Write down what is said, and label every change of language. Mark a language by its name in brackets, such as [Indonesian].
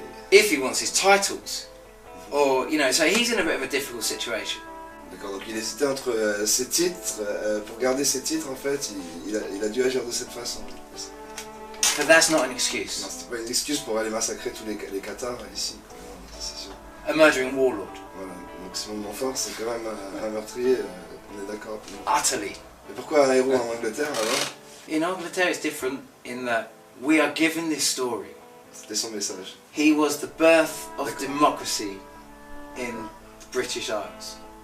[English] If he wants his titles, or you know, so he's in a bit of a difficult situation. [French] D'accord. Donc il hésitait entre ses titres. Pour garder ses titres, en fait, il a dû agir de cette façon. [English] But that's not an excuse. [French] Non, c'était pas une excuse pour aller massacrer tous les Cathares ici. C'est sûr. [English] A murdering warlord. [French] Voilà. Donc Simon de Montfort, c'est quand même un meurtrier. On est d'accord. [English] Utterly. [French] Mais pourquoi un héros en Angleterre alors? [English] In Angleterre, it's different in that we are given this story. [French] C'était son message. [English] He was the birth of democracy in the British Isles.